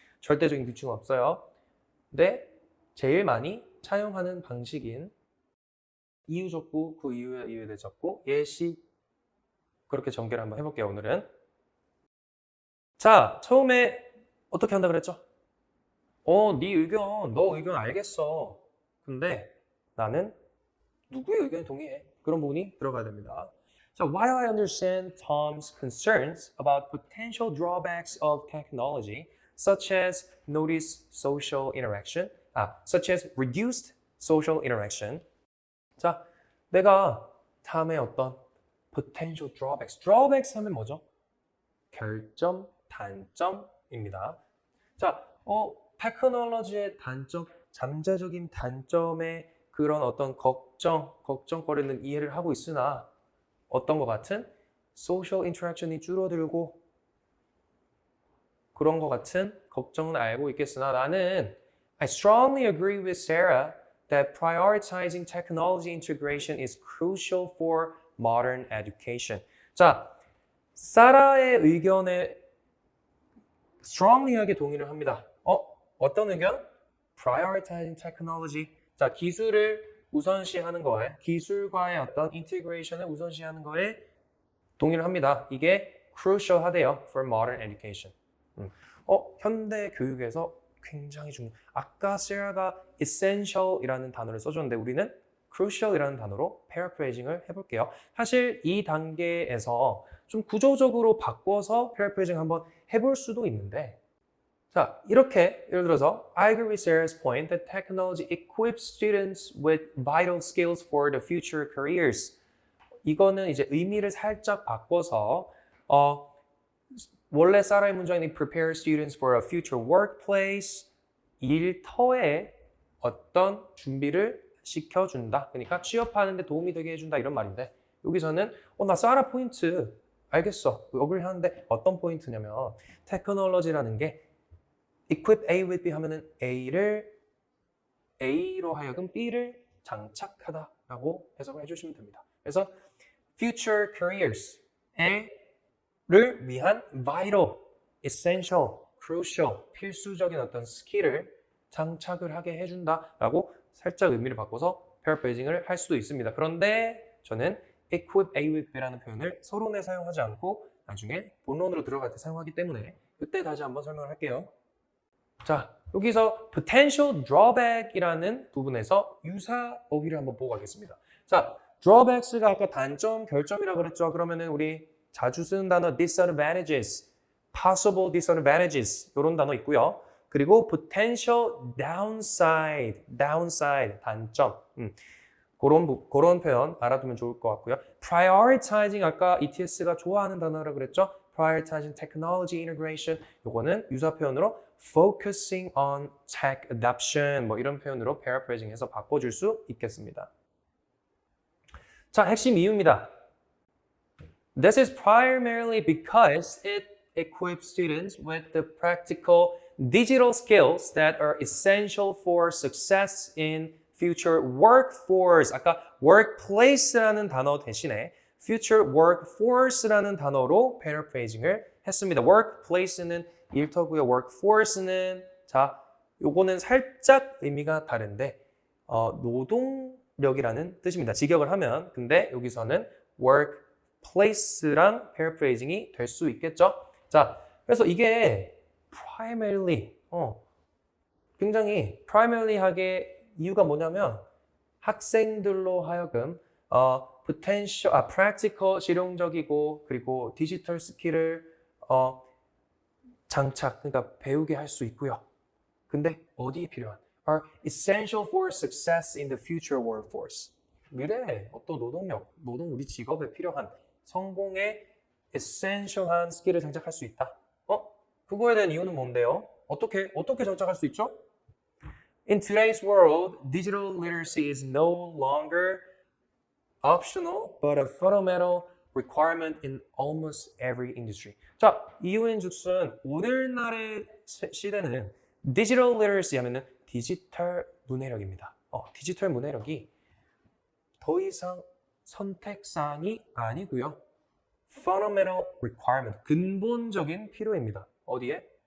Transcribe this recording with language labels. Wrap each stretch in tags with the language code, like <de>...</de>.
<ko>절대적인 규칙은 없어요. 근데 제일 많이 차용하는 방식인 이유 적고 그 이유에 대해 적고 예시 그렇게 전개를 한번 해볼게요. 오늘은 자 처음에 어떻게 한다 그랬죠? 네 의견, 너 의견 알겠어. 근데 나는 누구의 의견에 동의해? 그런 부분이 들어가야 됩니다.</ko> <en>So while I understand Tom's concerns about potential drawbacks of technology, such as such as reduced social interaction.</en> <ko>자, 내가 다음에 어떤 potential drawbacks 하면 뭐죠? 결점, 단점입니다. 자, 테크놀로지의 단점, 잠재적인 단점의 그런 어떤 걱정거리는 이해를 하고 있으나 어떤 것 같은 소셜 인터랙션이 줄어들고 그런 것 같은 걱정은 알고 있겠으나 나는</ko> <en>I strongly agree with Sarah that prioritizing technology integration is crucial for modern education.</en> <ko>자, 사라의 의견에 strongly하게 동의를 합니다. 어떤 의견?</ko> <en>Prioritizing technology.</en> <ko>자, 기술을 우선시하는 거에, 기술과의 어떤 인티그레이션을 우선시하는 거에 동의를 합니다.</ko> <en>이게 crucial하대요 for modern education.</en> <ko>현대 교육에서 굉장히 중요해요. 아까 세라가 essential이라는 단어를 써줬는데 우리는 crucial이라는 단어로 paraphrasing을 해볼게요. 사실 이 단계에서 좀 구조적으로 바꿔서 paraphrasing 한번 해볼 수도 있는데 자, 이렇게 예를 들어서</ko> <en>I agree with Sarah's point that technology equips students with vital skills for the future careers.</en> <ko>이거는 이제 의미를 살짝 바꿔서 원래 사라의 문장이</ko> <en>prepare students for a future workplace</en> <ko>일터에 어떤 준비를 시켜준다. 그러니까 취업하는 데 도움이 되게 해준다 이런 말인데 여기서는 나 사라 포인트 알겠어. 어그리 하는데 어떤 포인트냐면 테크놀로지라는 게 equip A with B 하면은 A로 하여금 B를 장착하다라고 해석을 해주시면 됩니다.</ko> <en>그래서 future careers를 위한 vital, essential</en> <ko>crucial, 필수적인 어떤 스킬을 장착을 하게 해준다라고 살짝 의미를 바꿔서 paraphrasing을 할 수도 있습니다. 그런데 저는 equip A with B라는 표현을 서론에 사용하지 않고 나중에 본론으로 들어갈 때 사용하기 때문에 그때 다시 한번 설명을 할게요. 자, 여기서 potential drawback이라는 부분에서 유사 어휘를 한번 보고 가겠습니다. 자, drawbacks가 아까 단점, 결점이라고 그랬죠. 그러면은 우리 자주 쓰는 단어 disadvantages,</ko> <en>possible disadvantages</en> <ko>이런 단어 있고요. 그리고</ko> <en>potential downside,</en> <ko>단점. 그런 표현 알아두면 좋을 것 같고요. prioritizing 아까 ETS가 좋아하는 단어라고 그랬죠.</ko> <en>prioritizing technology integration</en> <ko>요거는 유사 표현으로</ko> <en>focusing on tech adoption</en> <ko>뭐 이런 표현으로 paraphrasing 해서 바꿔줄 수 있겠습니다. 자, 핵심 이유입니다.</ko> <en>This is primarily because it equips students with the practical digital skills that are essential for success in future workforce.</en> <ko>아까 workplace라는 단어 대신에 future workforce라는 단어로 paraphrasing을 했습니다. workplace는 일터고요. workforce는 자, 요거는 살짝 의미가 다른데 노동력이라는 뜻입니다. 직역을 하면. 근데 여기서는 workplace랑 paraphrasing이 될 수 있겠죠. 자, 그래서 이게 primarily 굉장히 primary하게 이유가 뭐냐면 학생들로 하여금 potential, practical, 실용적이고 그리고 디지털 스킬을 장착, 그러니까 배우게 할 수 있고요. 근데 어디에 필요한?</ko> <en>are essential for success in the future workforce.</en> <ko>미래에 어떤 노동력, 우리 직업에 필요한 성공에 essential한 스킬을 장착할 수 있다. 그거에 대한 이유는 뭔데요? 어떻게 장착할 수 있죠?</ko> <en>In today's world, digital literacy is no longer optional, but a fundamental requirement in almost every industry.</en> <ko>자, 이유인즉슨 오늘날의 시대는 digital literacy 하면은 디지털 문해력입니다. 디지털 문해력이 더 이상 선택사항이 아니고요. fundamental requirement, 근본적인 필요입니다. 어디에?</ko>